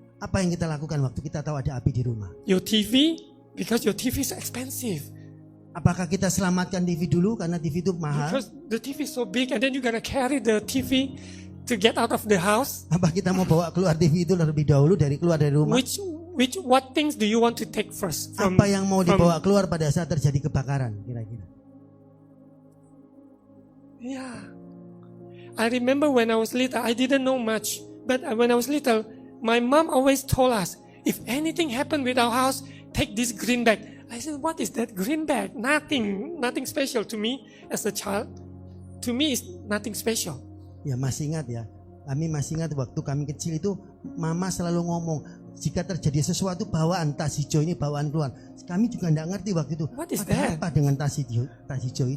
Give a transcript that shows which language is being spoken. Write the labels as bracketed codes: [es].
[id] Apa yang kita lakukan waktu kita tahu ada api di rumah? [en] Your TV, because your TV is expensive. [id] Apakah kita selamatkan TV dulu karena TV itu mahal? [en] Because the TV is so big, and then you're gonna carry the TV to get out of the house. [id] Apa kita mau bawa keluar TV itu lebih dahulu dari keluar dari rumah? [en] What things do you want to take first? [id] Apa yang mau dibawa keluar pada saat terjadi kebakaran kira-kira? [en] Yeah. I remember when I was little, I didn't know much. But when I was little, my mom always told us, if anything happened with our house, take this green bag. I said, what is that green bag? Nothing special to me as a child. To me, it's nothing special. [id] Ya masih ingat ya. Kami masih ingat waktu kami kecil itu mama selalu ngomong, jika terjadi sesuatu bawaan tas hijau ini bawaan keluar. Kami juga tidak ngerti waktu itu. [en] What is [id] ada [en] that? [id] apa dengan tas hijau itu?